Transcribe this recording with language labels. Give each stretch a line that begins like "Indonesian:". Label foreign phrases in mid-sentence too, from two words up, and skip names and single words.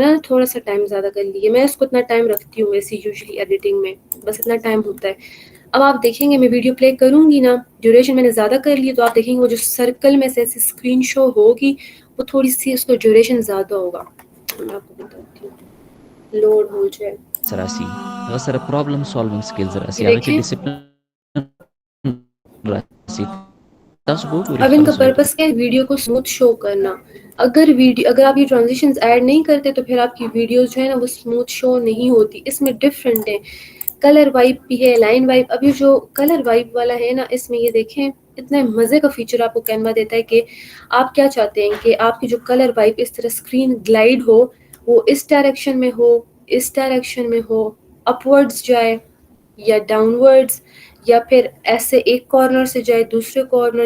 Urdu: میں نے تھوڑا سا ٹائم زیادہ کر لیے, میں اس کو اتنا ٹائم رکھتی ہوں ویسے
English: usually editing
Urdu: میں, بس اتنا ٹائم ہوتا ہے. اب آپ دیکھیں گے میں
English: video play
Urdu: کروں گی نا, ڈیوریشن میں نے زیادہ کر لی تو آپ دیکھیں گے وہ جو سرکل میں سے ایسی
English: screen show
Urdu: ہوگی وہ تھوڑی سی اس کو ڈیوریشن زیادہ ہوگا. میں آپ کو بتاتی ہوں, لوڈ ہو جائے.
Pashto: راسي هغه سره
English: problem solving skills
Pashto: راسي,
Urdu: یہ
Pashto: هغه کې
Urdu: دیکھیں
Pashto: ډیسپلن راسي. تاسو وګورئ
Urdu: اب ان
Pashto: خپل
Urdu: کا
Pashto: سلایډ
Urdu: پرپس کیا ہے, ویڈیو کو
English: smooth show
Urdu: کرنا. اگر آپ یہ
English: transitions add
Urdu: نہیں کرتے تو پھر آپ کی ویڈیوز جو ہے نا وہ
English: smooth show
Urdu: نہیں ہوتی. اس میں ڈفرینٹ ہے,
English: color wipe
Urdu: بھی ہے,
English: line wipe.
Urdu: ابھی جو
English: color wipe
Urdu: والا ہے نا, اس میں یہ دیکھیں اتنے مزے کا فیچر آپ کو کینوا دیتا ہے کہ آپ کیا چاہتے ہیں کہ آپ کی جو
English: color wipe
Urdu: اس طرح
English: screen glide
Urdu: ہو, وہ اس ڈائریکشن میں ہو, اس ڈائریکشن میں ہو, اپورڈز جائے یا
English: downwards,
Urdu: یا پھر ایسے ایک کارنر سے جائے دوسرے کارنر.